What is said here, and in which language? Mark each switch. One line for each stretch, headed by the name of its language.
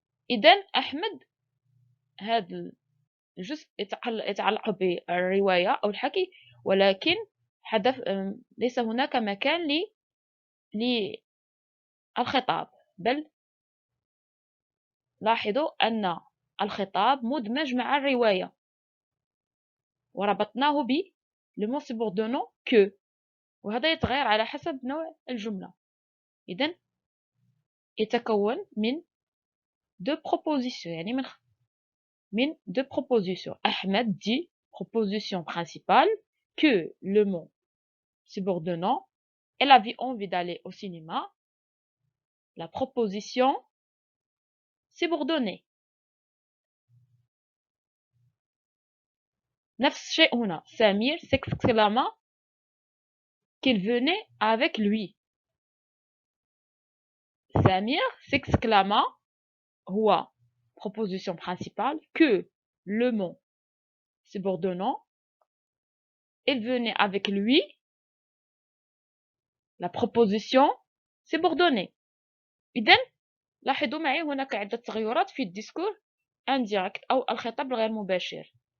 Arabic: إذن أحمد هذا الجزء يتعلق بالرواية أو الحكي، ولكن ليس هناك مكان للخطاب، بل لاحظوا أن الخطاب مدمج مع الرواية وربطناه
French: le mot subordonnant que،
Arabic: وهذا يتغير على حسب نوع الجملة. إذن يتكون من
French: deux propositions،
Arabic: يعني من deux propositions.
French: Ahmed dit proposition principale que le mot subordonnant, elle avait envie d'aller au cinéma, la proposition subordonnée.
Arabic: نفس الشيء هنا،
French: سمير s'exclama qu'il venait avec lui. Samir s'exclama هو proposition principale que le mot subordonnant, il venait avec lui, la proposition subordonnée.
Arabic: إذن لاحظوا معي هناك عدة تغيرات في الديسكور indirect أو الخطاب الغير مباشر.